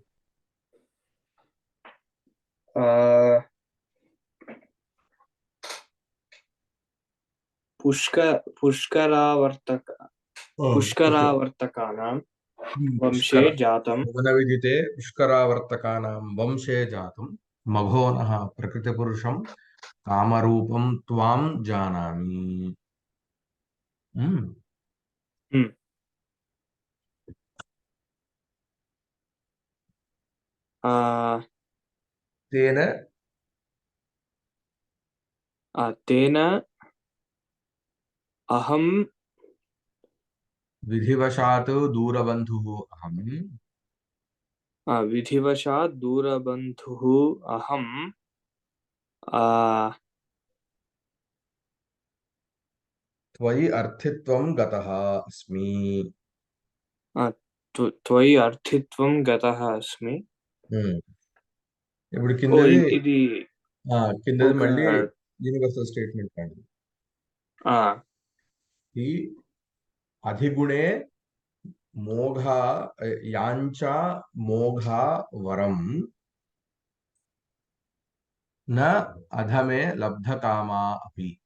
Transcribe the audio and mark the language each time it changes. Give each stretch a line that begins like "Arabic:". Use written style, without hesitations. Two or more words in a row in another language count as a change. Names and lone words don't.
Sanskrit: पुष्करावर्तक पुष्करावर्तकानां वंशे पुष्कर जातं भुवनविदिते पुष्करावर्तकानां वंशे जातं मघोनः प्रकृतिपुरुषं కామరూపం త్వాం జానామి. ఉమ్. हम्म आ తేన तेन अहम విధివశాత్ దూరబంధుః అహం विधिवशात् दूरबन्धुः अहम आ త్వయి అర్థిత్వం గతః అస్మి. आ, त्वयि अर्थित्वं गतः अस्मि.
Telugu: ఉమ్. ఇప్పుడు ఓ కిందది ఇది కిందది ఒక మళ్ళీ
English: universal statement
Telugu: అండి. ఆ
Sanskrit: ఈ అధిగుణే మోఘా యాంచ మోఘా వరం న అధమే లబ్ధకామా అపి.